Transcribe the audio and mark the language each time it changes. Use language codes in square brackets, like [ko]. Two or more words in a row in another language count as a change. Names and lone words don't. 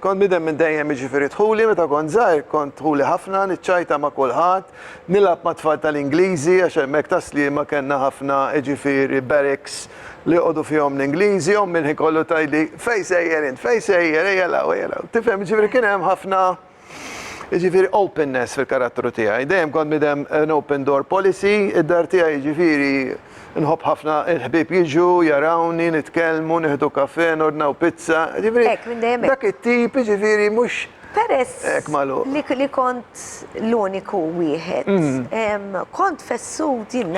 [mt] Kont minn dejjem ġifiri tħuli, meta kont żgħir kont tħuli ħafna, niċċajta ma' kulħadd, nilab ma' tfal tal-Ingliżi għax hemmhekk taslima kellna ħafna ġifiri barracks li jqogħdu fihom l-Ingliżi, minn kollu tajli fejn sejjer int, fejn sejjer, ejja law. Tifhem, ġifiri kien hemm ħafna ġifiri openness fil-karattru tiegħi. Dejjem kont midem [en] an open door policy, [mt] id-dar tiegħi ġifiri nħobb ħafna il-ħbib jiġu, jarawni, nitkellmu, nieħdu kafe, nordnaw pizza. Hekk, minn dejjem hekk. Dak it-tip ġifiri mhux Peress hekk magħluq. li kont l-uniku wieħed, kont fessut jinna.